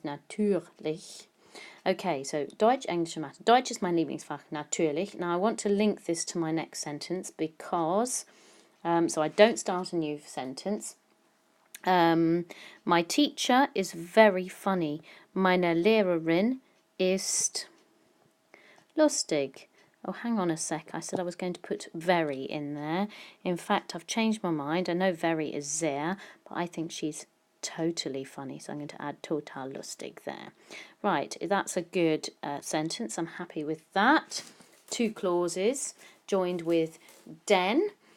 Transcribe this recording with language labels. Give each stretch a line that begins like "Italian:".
English: Natürlich. Okay, so Deutsch, English and Mathe. Deutsch is
German: mein Lieblingsfach, natürlich.
English: Now I want to link this to my next sentence because, so I don't start a new sentence. My teacher is very funny.
German: Meine Lehrerin ist lustig.
English: Oh, hang on a sec. I said I was going to put very in there. In fact, I've changed my mind. I know very is sehr, but I think she's totally funny, so I'm going to add
German: total lustig
English: there. Right, that's a good sentence. I'm happy with that. 2 clauses joined with den.